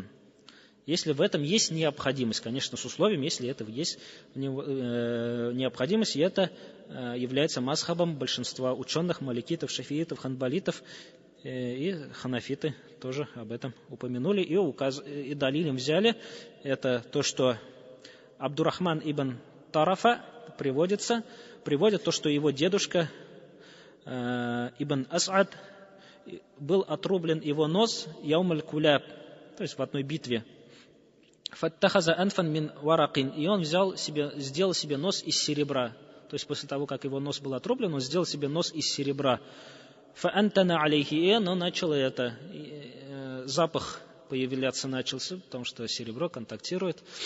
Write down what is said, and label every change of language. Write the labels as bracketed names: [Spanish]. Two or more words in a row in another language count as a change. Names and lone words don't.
[Russian] Если в этом есть необходимость, конечно, с условием, если это есть необходимость, и это является мазхабом большинства ученых, маликитов, шафиитов, ханбалитов, и ханафиты тоже об этом упомянули, и далилем взяли. Это то, что Абдурахман ибн Тарафа приводит то, что его дедушка ибн Ас'ад был отрублен его нос [Arabic] يوم الكلاب, [Russian] то есть в одной битве. [Arabic] فاتخذ أنفا من ورق, [Russian] и он сделал себе нос из серебра. То есть после того, как его нос был отрублен, он сделал себе нос из серебра. [Arabic] فأنتن عليه, [Russian] и оно начало запах появляться начался, потому что серебро контактирует.